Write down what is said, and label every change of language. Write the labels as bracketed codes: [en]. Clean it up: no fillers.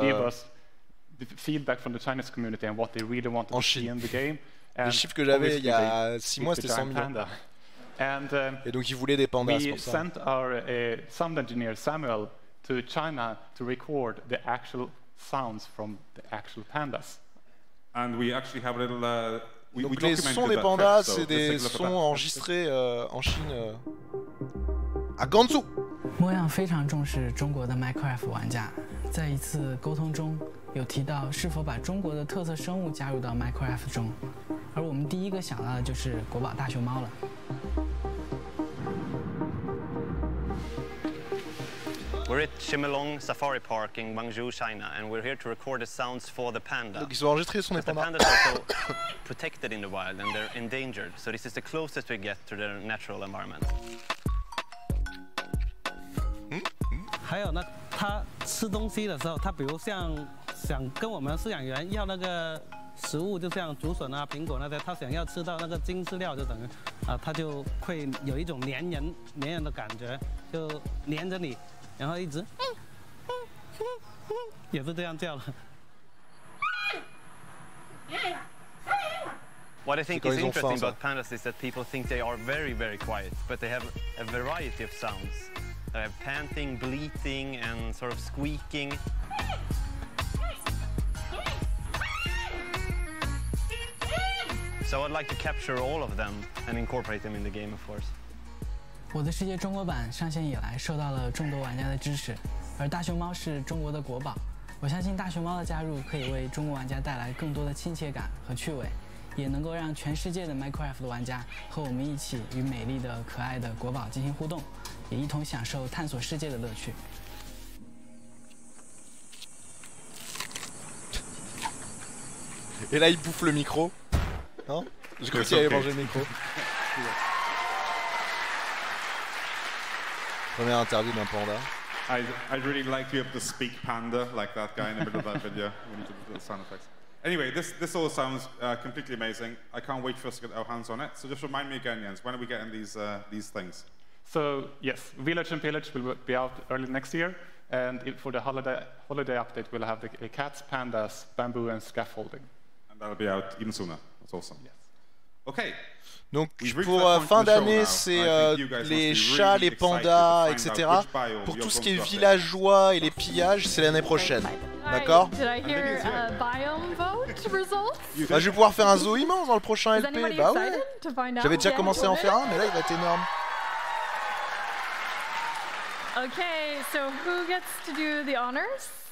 [en] To give us the feedback from the Chinese community and what they really wanted to see in the game. [fr] Les chiffres que j'avais il y a 6 mois, c'était 100 millions. Et donc ils voulaient des pandas, c'est pour ça. [en] We sent our sound engineer Samuel to China to record the actual sounds from the actual pandas. And we actually have a little. [fr] Donc les sons des pandas, c'est des sons enregistrés en Chine, à Ganzhou. [zh] 模样非常重视中国的 Minecraft 玩家，在一次沟通中有提到是否把中国的特色生物加入到 Minecraft 中，而我们第一个想到的就是国宝大熊猫了。 [en] We're at Chimelong Safari Park in Guangzhou, China, and we're here to record the sounds for the panda. [fr] Donc ils ont enregistré le son des pandas. [en] The pandas are so protected in the wild and they're endangered, so this is the closest we get to their natural environment. [zh] 还有呢，它吃东西的时候，它比如像想跟我们饲养员要那个食物，就像竹笋啊、苹果那些，它想要吃到那个精饲料，就等于它就会有一种粘人的感觉，就粘着你。然后一直，也是这样叫的。 [en] What I think is interesting about pandas is that people think they are very, very quiet, but they have a variety of sounds. They have panting, bleating, and sort of squeaking. So I'd like to capture all of them and incorporate them in the game, of course. [zh] 我的世界中国版上线以来，受到了众多玩家的支持，而大熊猫是中国的国宝。我相信大熊猫的加入可以为中国玩家带来更多的亲切感和趣味，也能够让全世界的 Minecraft 的玩家和我们一起与美丽的、可爱的国宝进行互动，也一同享受探索世界的乐趣。 [fr] Et là, il bouffe le micro. Non? Je crois qu'il allait manger le micro. Première interview d'un panda. [en] I'd really like to be able to speak panda like that guy in the middle of that video. We need to do the sound effects. Anyway, this all sounds completely amazing. I can't wait for us to get our hands on it. So just remind me again, Jens, when are we getting these things? So yes, Village and Pillage will be out early next year. And for the holiday update, we'll have the cats, pandas, bamboo, and scaffolding. And that'll be out even sooner. That's awesome. Yes. Okay. [fr] Donc pour fin d'année, c'est les chats, les pandas, etc. Pour tout ce qui est villageois et les pillages, c'est l'année prochaine. D'accord? Bah, je vais pouvoir faire un zoo immense dans le prochain LP. Bah ouais. J'avais déjà commencé à en faire un, mais là il va être énorme. [en] Okay, so who gets to do the honors?